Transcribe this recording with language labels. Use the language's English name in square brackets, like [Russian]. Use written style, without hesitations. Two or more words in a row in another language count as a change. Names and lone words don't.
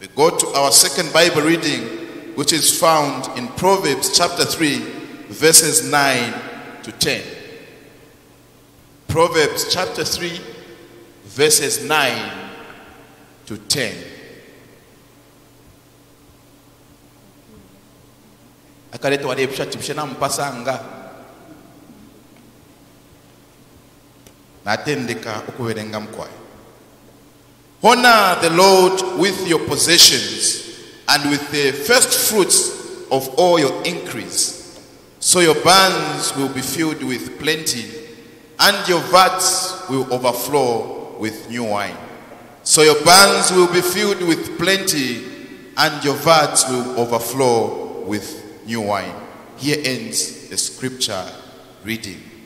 [English] go to our second Bible reading, which is found in Proverbs chapter 3, verses 9 to 10. Proverbs chapter 3, verses 9 to 10. Akaleta wadebisha tibishana mpasanga natendeka ukuwerenga mkwayo. Honor the Lord with your possessions and with the first fruits of all your increase, so your barns will be filled with plenty and your vats will overflow with new wine. So your barns will be filled with plenty and your vats will overflow with new wine. Here ends the scripture reading.